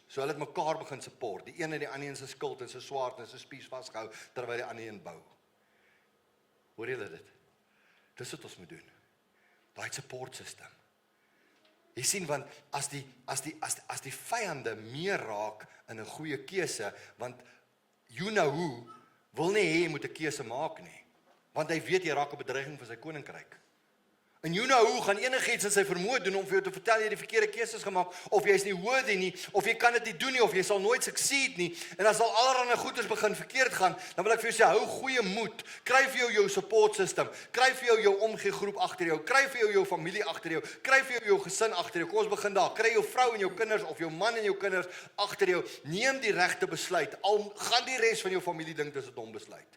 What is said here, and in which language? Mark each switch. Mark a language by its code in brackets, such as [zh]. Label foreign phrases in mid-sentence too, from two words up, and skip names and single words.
[af] So hulle het mekaar begin support. Die een het die ander in sy skild en sy swaard en sy spies vasgehou terwyl die ander een bou. Hoor julle dit? Dis wat ons moet doen. Daai [en] support system. [af] Jy sien, want as die vyande meer raak in 'n goeie keuse, want [en] you know who [af] wil nie hê jy moet 'n keuse maak nie. Want hy weet jy raak 'n bedreiging vir sy koninkryk. En [en] you know who [af] gaan enigiets in sy vermoë doen om vir jou te vertel jy die verkeerde keuses gemaak, of jy is nie worthy nie, of jy kan dit nie doen nie, of jy sal nooit succeed nie, en as al allerlei goeders begin verkeerd gaan, dan wil ek vir jou sê, hou goeie moed, kry vir jou [en] support system, [af] kry vir jou omgee groep agter jou, kry vir jou familie agter jou, kry vir jou gesin agter jou, kom ons begin daar, kry jou vrou en jou kinders, of jou man en jou kinders agter jou, neem die regte besluit, al gaan die res van jou familie dink dis 'n dom besluit.